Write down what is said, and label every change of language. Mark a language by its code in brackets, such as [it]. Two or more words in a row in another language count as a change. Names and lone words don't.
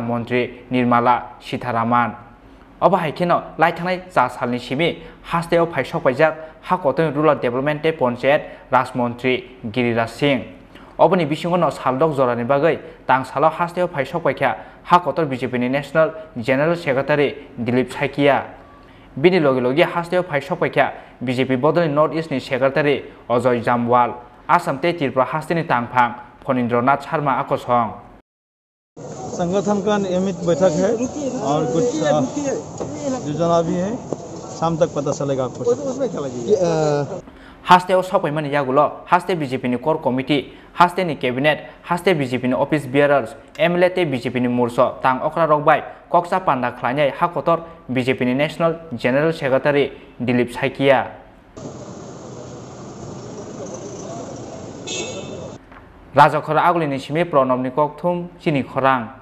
[trp] mantri Nirmala Sitharaman oba haikeno lai thangnai ja salni simi hasteo phai sokpaijak ha kotoni [en] rural development [trp] te panchayat raj mantri Giriraj Singh oboni bisingono saldok jorani bagui tang salo hasteo phai sokpaikha ha kotor BJP ni [en] National General Secretary [trp] Dilip Saikia bini logi logi hasteo phai sokpaikha BJP bodolni North-East ni Secretary Ajay Jamwal Assam te Tripura hasteni tangphang फनिन्द्रनाथ शर्मा आकसं [hi] संगठन का नियमित बैठक है और कुछ योजना भी है, शाम तक पता चलेगा आपको। [trp] हास्टेव सफैमानि यागुलो हास्टे बीजेपी [en] core committee [trp] हास्टे नि कैबिनेट हास्टे बीजेपी [en] office bearers [trp] एमएलए ते बीजेपी मूर्स तांग अक्रा रकबाय कक्सा पांडा खलायनाय हाकतर बीजेपी [en] national general secretary [trp] दिलीप साइकिया राजखर आगुलिनि सिमे प्रणबनि ककथुम चिनी खरां